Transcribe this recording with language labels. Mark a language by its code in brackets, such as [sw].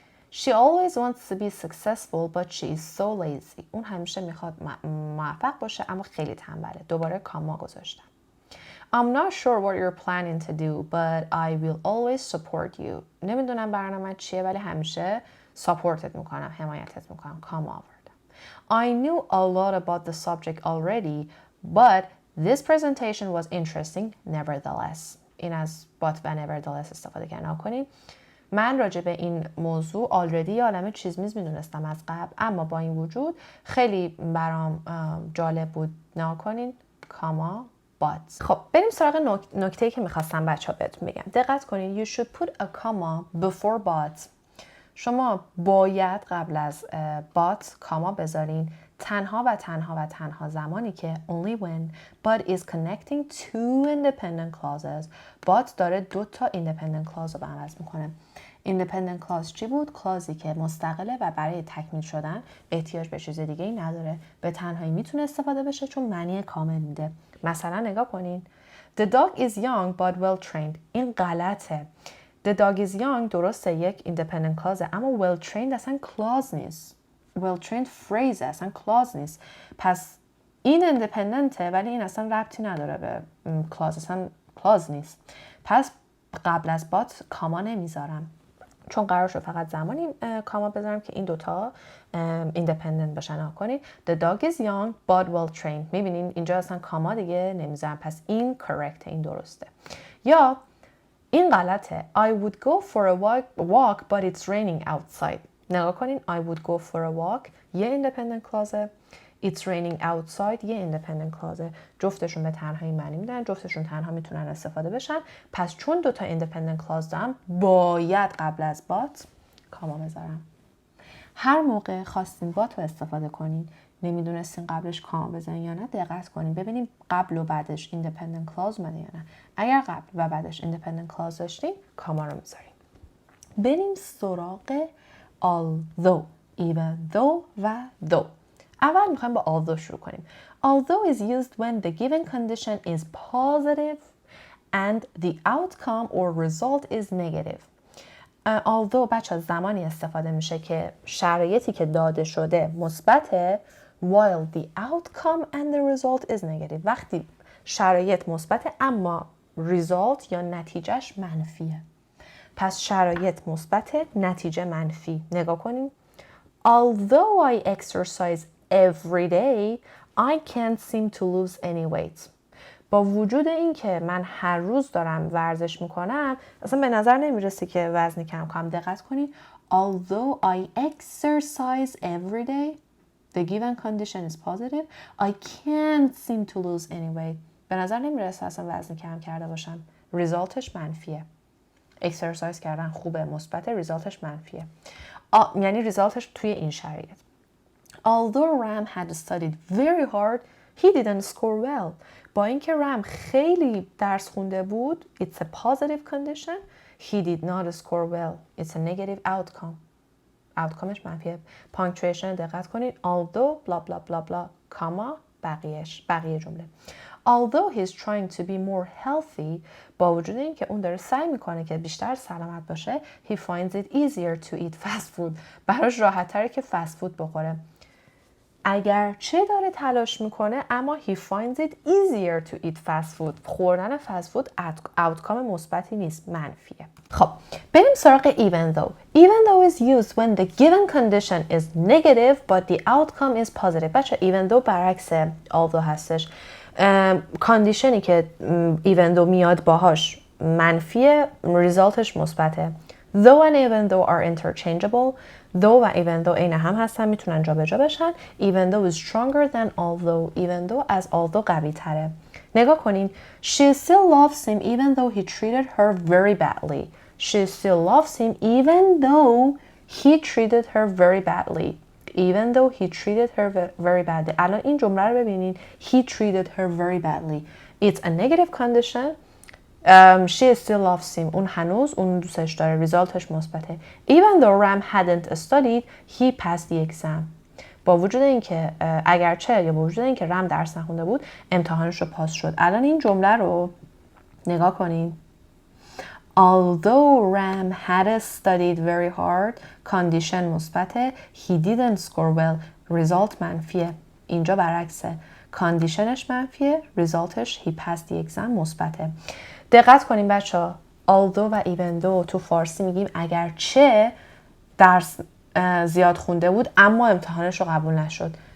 [en] She always wants to be successful but she is so lazy. [fa] اون همیشه میخواد موفق باشه اما خیلی تنبله. دوباره کاما گذاشتم. [en] I'm not sure what you're planning to do but I will always support you. [fa] نمیدونم برنامه چیه ولی همیشه ساپورتت میکنم، حمایتت میکنم. کاما آوردم. [en] I knew a lot about the subject already but this presentation was interesting nevertheless. [fa] این از but و nevertheless استفاده کردن کنیم. من راجع به این موضوع already یه عالمه چیز میدونستم از قبل، اما با این وجود خیلی برام جالب بود. نکنین کاما but. خب بریم سراغ نکته‌ای که میخواستم بچه‌ها بهتون بگم. دقت کنین. [en] You should put a comma before but. [fa] شما باید قبل از but کاما بذارین تنها و تنها و تنها زمانی که [en] only when but is connecting two independent clauses. [fa] but داره دو تا independent clause رو به هم وصل میکنه. independent clause چی بود؟ clauseی که مستقله و برای تکمیل شدن احتیاج به چیز دیگه ای نداره. به تنهایی میتونه استفاده بشه چون معنی کامل میده. مثلا نگاه کنین. [en] The dog is young but well trained. [fa] این غلطه. [en] The dog is young درسته یک independent clause اما well trained اصلا clause نیست. well trained phrase اصلا clause نیست. [fa] پس این independentه ولی این اصلا ربطی نداره به clause، اصلا clause نیست. پس قبل از بات کاما نمیذارم چون قرار شد فقط زمانی کاما بذارم که این دوتا independent باشن. کنید [en] The dog is young but well trained. [fa] میبینین اینجا اصلا کاما دیگه نمیذارم، پس این correct، این درسته. یا این غلطه [en] I would go for a walk but it's raining outside. [fa] نگاه کنین [en] I would go for a walk یه independent clause، It's raining outside یه independent clause. [fa] جفتشون به تنهایی معنی میدن، جفتشون تنها میتونن استفاده بشن. پس چون دوتا independent clause دارم باید قبل از but کاما بذارم. هر موقع خواستین but رو استفاده کنین نمیدونستین قبلش کاما بزنین یا نه دقت کنین ببینین قبل و بعدش independent clause اومده یا نه. اگر قبل و بعدش independent clause داشتین کاما رو میذارین. بریم سراغ although، even though و though. اول میخوایم با although شروع کنیم. [en] Although is used when the given condition is positive and the outcome or result is negative. [fa] although بچه زمانی استفاده میشه که شرایطی که داده شده مثبته [en] while the outcome and the result is negative. [fa] وقتی شرایط مثبته اما result یا نتیجهش منفیه. پس شرایط مثبته نتیجه منفی. نگاه کنیم. [en] Although I exercise every day, I can't seem to lose any weight. [fa] با وجود این که من هر روز دارم ورزش میکنم اصلا به نظر نمیرسه که وزنی کم کنم. دقت کنید. [en] Although I exercise every day, the given condition is positive, I can't seem to lose any weight. [fa] به نظر نمیرسه اصلا وزنی کم کرده باشم. ریزالتش منفیه. اکسرسایز کردن خوبه مثبت، ریزالتش منفیه. یعنی ریزالتش توی این شرایط. [en] Although Ram had studied very hard, he didn't score well. [fa] با اینکه رم خیلی درس خونده بود, [en] it's a positive condition. He did not score well. It's a negative outcome. [fa] outcomeش منفیه. punctuation دقت کنید. [en] Although blah blah blah blah, [fa] کاما بقیه جمله. [en] Although he's trying to be more healthy, [fa] با وجود این که اون داره سعی میکنه که بیشتر سلامت باشه, [en] he finds it easier to eat fast food. [fa] براش راحت تره که فست فود بخوره. اگرچه داره تلاش میکنه اما [en] he finds it easier to eat fast food. [fa] خوردن فست فود outcome مثبتی نیست, منفیه. خب بریم سراغ even though. [en] Even though is used when the given condition is negative but the outcome is positive. [fa] بچه even though برعکس although هستش. کاندیشنی که even though میاد باهاش منفیه, ریزالتش مثبته. [en] Though and even though are interchangeable. [fa] Though و even though عین هم هستن, میتونن جابجا بشن. [en] Even though is stronger than although. [fa] Even though از although قوی تره. نگاه کنین. [en] She still loves him even though he treated her very badly. She still loves him even though he treated her very badly. Even though he treated her very badly. [fa] الان این جمله رو ببینین. [en] He treated her very badly. It's a negative condition. She still loves him. [fa] اون هنوز اون دوستش داره. ریزالتش مثبته. [en] Even though Ram hadn't studied, he passed the exam. [fa] با وجود اینکه اگرچه یا با وجود اینکه رم درس نخونده بود, امتحانش رو پاس شد. الان این جمله رو نگاه کنین. [en] Although Ram had studied very hard, [fa] condition مثبته. [en] He didn't score well. [fa] result منفیه. اینجا برعکسه. کاندیشنش منفیه, ریزالتش [en] he passed the exam [fa] مثبته. دقت کنیم بچه. although و even though تو فارسی میگیم اگرچه درس زیاد خونده بود اما امتحانش رو قبول نشد.